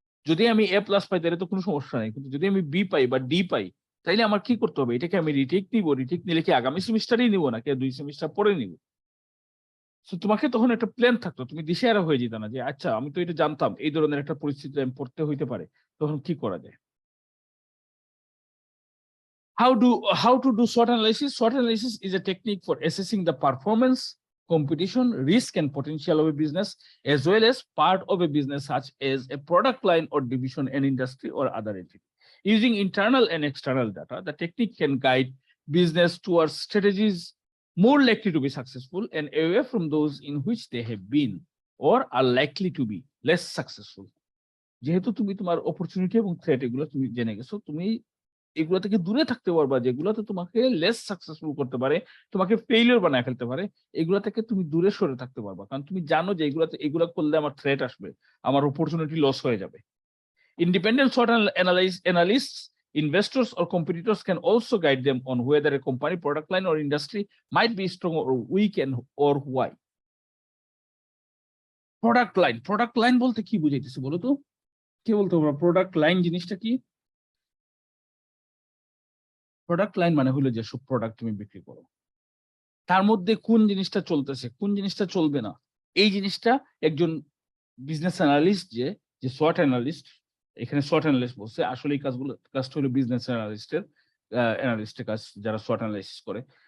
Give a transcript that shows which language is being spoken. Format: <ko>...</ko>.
<bn>যদি আমি এ প্লাস পাই তাহলে তো কোনো সমস্যা নেই, কিন্তু যদি আমি বি পাই বা ডি পাই তাইলে আমার কি করতে হবে? এটাকে আমি রিটেক নিব, রিটেক নিলে কি আগামী সেমিস্টারেই নিব নাকি 2 সেমিস্টার পরে নিব? সো তোমাকে তখন একটা প্ল্যান থাকতো, তুমি দিশেহারা হয়ে যেত না যে আচ্ছা আমি তো এটা জানতাম এই ধরনের একটা পরিস্থিতি আমি পড়তে হইতে পারে, তখন কি করা যায়।</bn> <en>How to do SWOT analysis? SWOT analysis is a technique for assessing the performance, competition, risk, and potential of a business, as well as part of a business such as a product line or division, an industry, or other entity. Using internal and external data, the technique can guide business towards strategies more likely to be successful and away from those in which they have been or are likely to be less successful.</en> <bn>যেহেতু তুমি তোমার opportunity এবং threat এগুলো তুমি জেনে গেছো, তুমি এগুলো থেকে দূরে থাকতে পারবা, যেগুলোতে তোমাকে লেস সাকসেসফুল করতে পারে, তোমাকে ফেইলিওর বানায় ফেলতে পারে, এগুলো থেকে তুমি দূরে সরে থাকতে পারবা, কারণ তুমি জানো যে এগুলো করলে আমার থ্রেট আসবে, আমার অপরচুনিটি লস হয়ে যাবে।</bn> <en>Independent SWOT analysts, investors, or competitors can also guide them on whether a company, product line, or industry might be strong or weak, and or why.</en> <bn>Product line বলতে কি বুঝাইতেছে বলো তো? কি বলতে পারো প্রোডাক্ট লাইন জিনিসটা কি? প্রোডাক্ট লাইন মানে হলো যে সব প্রোডাক্ট তুমি বিক্রি করো, তার মধ্যে কোন জিনিসটা চলতেছে, কোন জিনিসটা চলবে না, এই জিনিসটা একজন বিজনেস অ্যানালিস্ট যে SWOT অ্যানালিস্ট, এখানে SWOT অ্যানালিস্ট বলছে, আসলে এই কাজটা হলো বিজনেস অ্যানালিস্টের কাজ, যারা SWOT অ্যানালাইসিস করে।</bn>